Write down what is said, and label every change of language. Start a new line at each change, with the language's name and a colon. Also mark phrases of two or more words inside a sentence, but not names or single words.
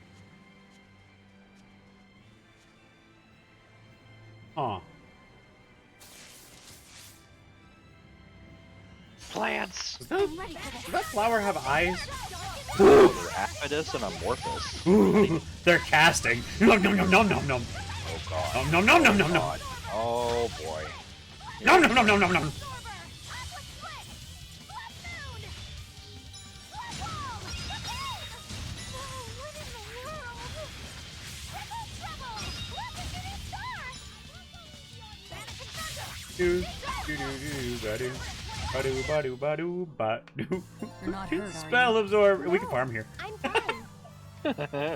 English: Huh. Plants! Does that flower have eyes? They're Apodus and Amorphous. Ooh, they're casting. Nom nom nom nom nom nom. Oh god. Nom nom nom nom nom. Oh boy. Nom nom nom nom nom nom. Do do do do ba do ba do ba do ba do ba do. You're not hurt, are Spell absorb. We can farm here. I'm fine.